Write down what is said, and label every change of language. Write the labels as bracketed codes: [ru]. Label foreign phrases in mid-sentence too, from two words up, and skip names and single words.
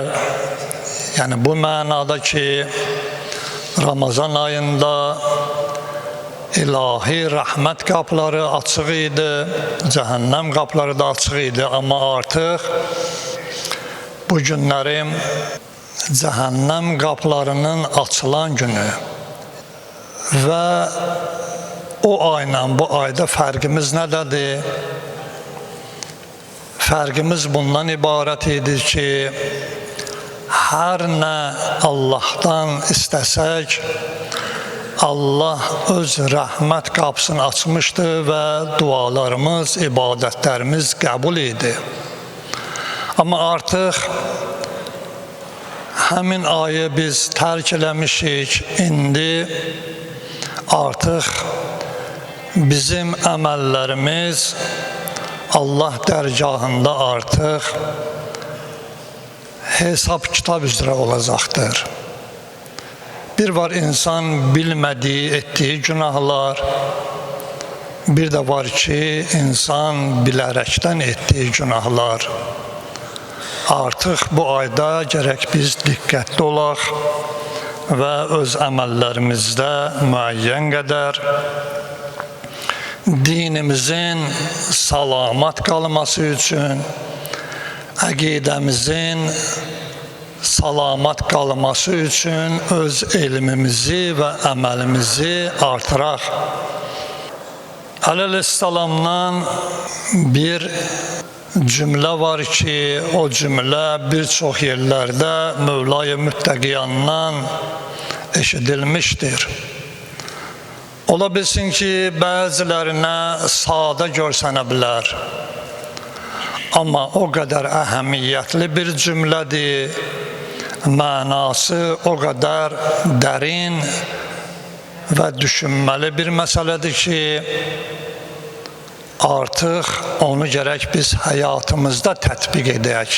[az] Yani bu mənada ki, Ramazan ayında ilahi rahmet kapıları açıq idi, cehennem kapıları da açıq idi. [tr] Ama artık bu günlerim cehennem kapılarının açılan günü ve o ayla bu ayda [az] fərqimiz nədir? Fərqimiz bundan ibarət idi ki, [tr] her ne Allah'tan istesek, Allah öz rahmet kapısını açmıştı ve dualarımız, ibadetlerimiz kabul idi. [az] Ama artık həmin ayı biz tərk eləmişik. İndi artık bizim əməllərimiz Allah dərgahında artık [tr] hesap kitap üzere olacaktır. Bir var insan bilmediği, ettiği günahlar. Bir de var ki insan bilerekten ettiği günahlar. [az] Artık bu ayda gerek biz dikkatli olaq ve öz əməllərimizdə müəyyən qədər dinimizin salamat qalması üçün, əqidəmizin salamat qalması üçün öz elmimizi və əməlimizi artıraq. [tr] Aleyhisselamdan bir cümle var ki, o cümle birçok yerlerde Mevla-i Mütteqiyandan eşidilmiştir. [az] Ola bilsin ki, bəzilərinə sadə görsənə bilər. Amma o qədər əhəmiyyətli bir cümlədir, mənası o qədər dərin və düşünməli bir məsələdir ki, artıq onu gərək biz həyatımızda tətbiq edək.